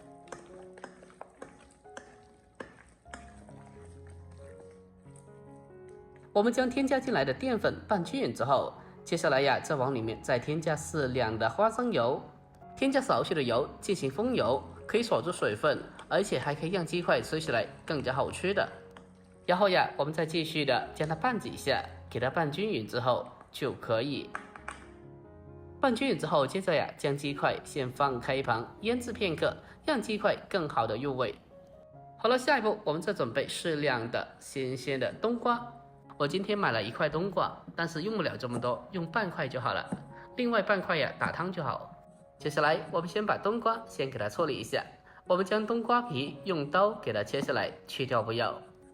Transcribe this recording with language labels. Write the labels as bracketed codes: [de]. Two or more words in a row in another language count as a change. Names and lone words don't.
[zh] 我們將添加進來的澱粉拌均勻之後，接下來再往裡面再添加適量的花生油，添加少許的油進行封油，可以鎖住水分，而且還可以讓雞塊吃起來更加好吃的。然後我們再繼續的將它拌幾下，給它拌均勻之後就可以。拌均勻之後，接着將雞塊先放開一旁醃製片刻，讓雞塊更好的入味。好了，下一步我們再準備適量的新鮮的冬瓜。我今天買了1塊冬瓜，但是用不了這麼多，用半塊就好了，另外半塊打湯就好。接下來我們先把冬瓜先給它處理一下，我們將冬瓜皮用刀給它切下來，去掉不要。